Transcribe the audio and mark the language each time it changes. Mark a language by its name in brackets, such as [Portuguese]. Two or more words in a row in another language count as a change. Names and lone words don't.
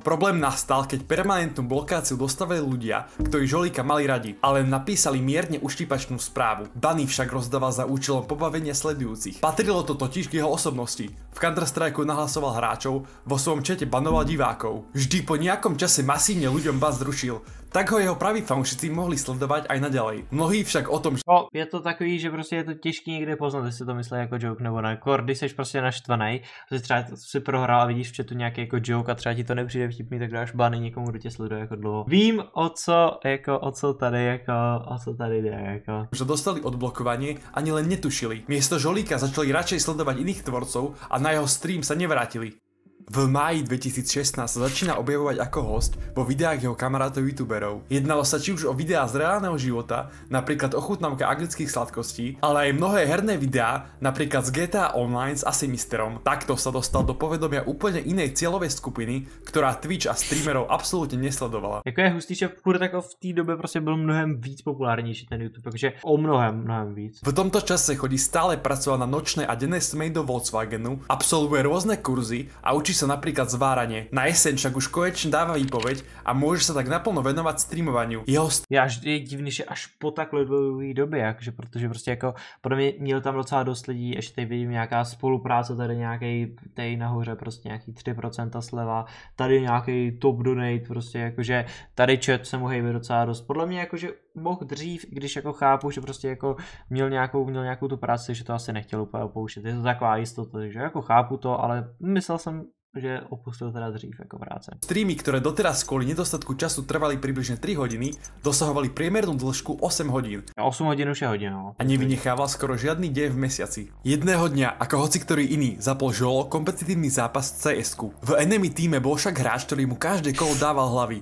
[Slovak] Problém nastal, keď permanentnú blokáciu dostavili ľudia, ktorí Žolíka mali radi, ale napísali mierne uštípačnú správu. Bany však rozdával za účelom pobavenia sledujúcich. Patrilo to totiž k jeho osobnosti. V Counter-Strike nahlasoval hráčov, vo svojom čete banoval divákov. Vždy po nejakom čase masívne ľuďom ban zrušil. Tak ho jeho praví fanúšici mohli sledovať aj naďalej. Mnohí však o tom, že... [Czech] No, je to takový, že prostě je to těžký někde poznat, jestli to myslí jako joke nebo ne. Když jsi prostě naštvaný, že třeba si prohrál a vidíš v chatu nějaký jako joke a třeba ti to nepřijde vtipný, tak dáš bany někomu, kdo tě sleduje jako dlouho. Vím, o co tady jde, jako. [Slovak] Že dostali odblokovanie, ani len netušili. Miesto Žolíka začali radšej sledovať iných tvorcov a na jeho stream sa nevrátili. V máji 2016 sa začína objavovať ako host vo videách jeho kamarátov youtuberov. Jednalo sa či už o videá z reálneho života, napríklad ochutnávka anglických sladkostí, ale aj mnohé herné videá, napríklad z GTA Online s Asimisterom. Takto sa dostal do povedomia úplne inej cieľovej skupiny, ktorá Twitch a streamerov absolútne nesledovala. [Czech] Jako je hustý, že furt jako v té době prostě byl mnohem víc populárnější ten YouTube, takže o mnohem víc. [Slovak] V tomto čase chodí stále pracovať na nočné a denné smeny do Volkswagenu, absolvuje rôzne kurzy a učí sa napríklad zváranie. Na jeseň však už konečne dáva výpoveď a môže sa tak naplno venovať streamovaniu. [Czech] Je divný, že až po takhle dlouhé době, jakže, protože prostě jako podle mě měl tam docela dost lidí, ještě tady vidím nějaká spolupráce, tady nějaký tady nahoře prostě nějaký 3% sleva, tady nějaký top donate, prostě jakože tady chat se mu hejbe docela dost. Podle mě jakože mohl dřív, když jako chápu, že prostě jako měl nějakou tu práci, že to asi nechtěl úplně opouštět. Je to taková jistota, že jako chápu to, ale myslel jsem, že opustil teda dřív ako práce. [Slovak] Streamy, ktoré doteraz kvôli nedostatku času trvali približne 3 hodiny, dosahovali priemernú dĺžku 8 hodín. 8 hodín už je hodina. No. A nevynechával skoro žiadny deň v mesiaci. Jedného dňa, ako hoci ktorý iný, zapol Žolo kompetitívny zápas CS-ku. V enemy týme bol však hráč, ktorý mu každé kolo dával hlavy.